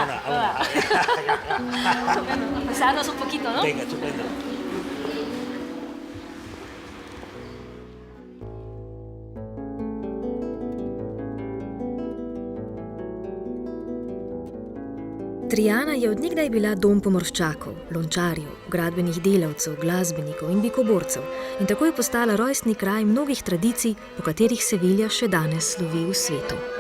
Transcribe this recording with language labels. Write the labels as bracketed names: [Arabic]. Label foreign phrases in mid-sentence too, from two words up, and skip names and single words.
[Spanish] Vámonos. Pasarnos un poquito, ¿no? Venga, estupendo. [Slovenian] Triana je od nekdaj bila dom pomorščakov, lončarjev, gradbenih delavcev, glasbenikov in bikoborcev in tako je postala rojstni kraj mnogih tradicij, po katerih Sevilja še danes slovi v svetu.